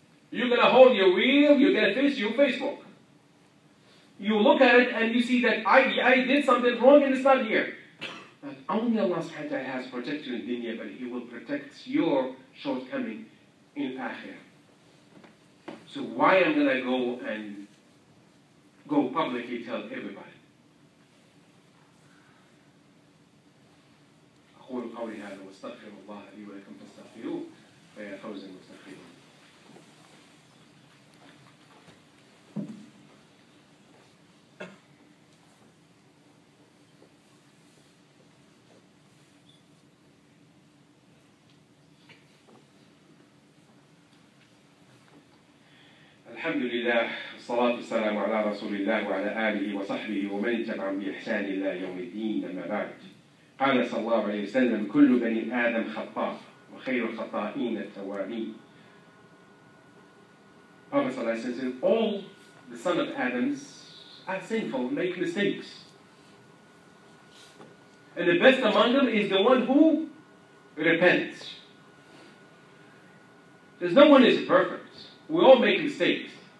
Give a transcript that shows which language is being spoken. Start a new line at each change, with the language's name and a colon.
English: You're going to hold your real, you're going to face your Facebook. You look at it and you see that I did something wrong and it's not here. But only Allah subhanahu wa ta'ala has protected you in dunya, but He will protect your shortcoming in akhirah. So why am I going to go and go publicly tell everybody?
Arabic: أقول قولي هذا واستغفر الله لي ولكم فاستغفروه فيا فوز المستغفرين. الحمد لله والصلاة والسلام على رسول الله وعلى آله وصحبه ومن تبعهم بإحسان إلى يوم الدين. أما بعد. قال صلى الله عليه وسلم كل بني آدم خطاء وخير الخطائين التوابين.
English: Prophet صلى الله عليه وسلم said all the son of Adams are sinful, make mistakes. And the best among them is the one who repents. There's no one is perfect. We all make mistakes.